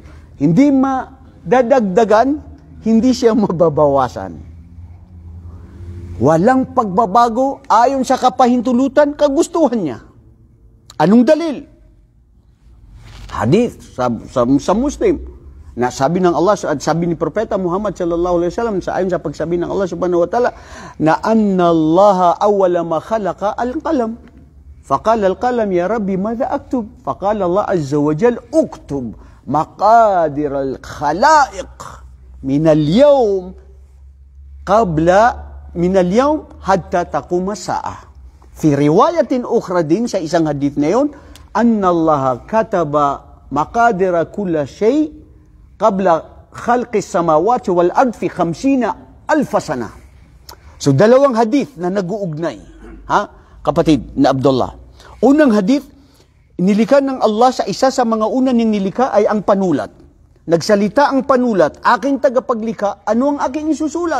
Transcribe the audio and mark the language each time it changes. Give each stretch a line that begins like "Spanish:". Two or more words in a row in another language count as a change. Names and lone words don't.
Filipino: Hindi madadagdagan, hindi siya mababawasan. Walang pagbabago ayon sa kapahintulutan, kagustuhan niya. Anong dalil? Hadith sa Muslim. Na sabi ng Allah, sabi ni Propeta Muhammad
Arabic: صلى الله عليه وسلم,
Filipino: sa ayon sa pagsabi ng
Arabic: Allah سبحانه وتعالى, na أن الله أول ما خلق القلم. فقال القلم، يا رب، ماذا أكتب? فقال الله عز وجل، اكتب مقادير الخلائق من اليوم قبل من اليوم حتى تقوم ساعة. في رواية أخرى
Filipino: din sa isang hadith na yun,
Arabic: أن الله كتب مقادير كل شيء قبل خلق السماوات والأرض في 50,000 سنة.
Filipino: So dalawang hadith na nag-uugnay, ha, kapatid na Abdullah. Unang hadith, nilikha ng Allah sa isa sa mga una niyang nilikha ay ang panulat. Nagsalita ang panulat, aking tagapaglikha, ano ang aking isusulat?